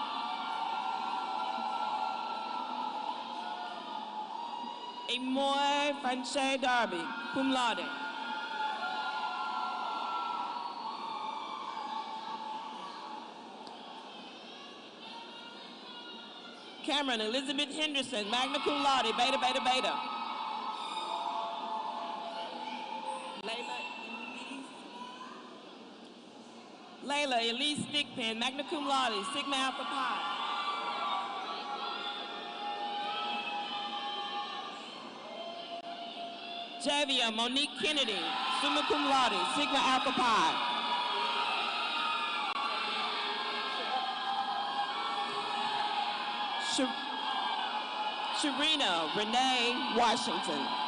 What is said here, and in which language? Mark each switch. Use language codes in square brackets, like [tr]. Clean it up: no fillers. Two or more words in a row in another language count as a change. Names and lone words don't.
[en] Emoy Franche Darby, [la] cum laude. [en] Cameron Elizabeth Henderson, [la] magna cum laude, [en] beta, beta, beta. Layla Elise Stickpen, [la] magna cum laude, [en] sigma alpha pi. Javia Monique Kennedy, [la] summa cum laude, [en] sigma alpha pi. Sharina Renee Washington.